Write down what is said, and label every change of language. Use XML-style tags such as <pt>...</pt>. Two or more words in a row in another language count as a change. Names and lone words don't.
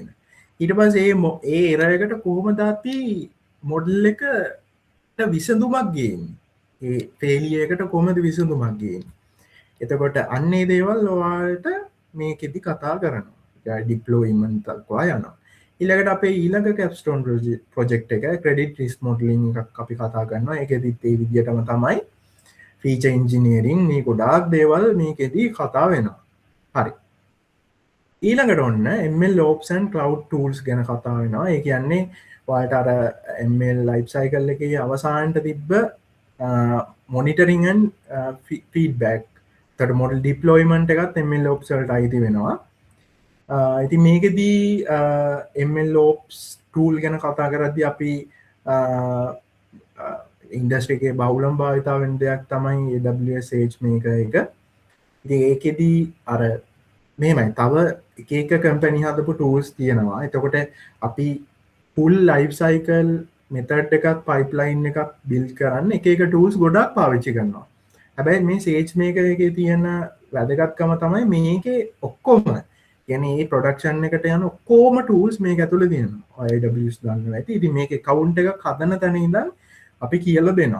<si>ඊට පස්සේ ඒ error එකට කොහොමද අපි මොඩල් එකට විසඳුමක් ගේන්නේ. ඒ failure එකට කොහොමද විසඳුමක් ගේන්නේ. එතකොට අන්න ඒ දේවල් ඔයාලට මේකෙදි කතා කරනවා. ඒ deployment දක්වා යනවා. ඊළඟට අපේ ඊළඟ</si> <en>capstone project</en> <si>එක</si> <en>credit risk modeling</en> <si>එකක් අපි කතා කරනවා. ඒකෙදිත් ඒ විදිහටම තමයි</si> <en>feature engineering</en> <si>මේ ගොඩාක් දේවල් මේකෙදි කතා වෙනවා. හරි. ඊළඟට ඔන්න</si> <en>ML ops and cloud tools</en> <si>ගැන කතා වෙනවා. ඒ කියන්නේ ඔයාලට අර</si> <en>ML life cycle</en> <si>එකේ අවසානට තිබ්බ</si> <en>monitoring and feedback.</en> <si>එතකොට</si> <en>model deployment</en> <si>එකත්</si> <en>ML ops</en> <si>වලට අයිති වෙනවා. ඉතින් මේකෙදී</si> <en>ML ops tool</en> <si>ගැන කතා කරද්දී අපි ඉන්ඩස්ට්‍රි එකේ බහුලම භාවිතා වෙන දෙයක් තමයි AWS SageMaker එක. ඉතින් ඒකෙදී අර මෙහෙමයි තව එක එක කම්පැනි හදපු tools තියෙනවා. එතකොට අපි</si> <en>full life cycle method</en> <si>එකක් pipeline එකක් build කරන්න එක එක tools ගොඩක් පාවිච්චි කරනවා. හැබැයි මේ SageMaker එකේ තියෙන වැදගත්කම තමයි මේකේ ඔක්කොම කියන්නේ මේ production එකට යන ඔක්කොම tools මේක ඇතුලේ තියෙනවා. AWS දන්නවා ඇති. ඉතින් මේකේ account එකක් හදන තැන ඉඳන් අපි කියලා දෙනවා.</si>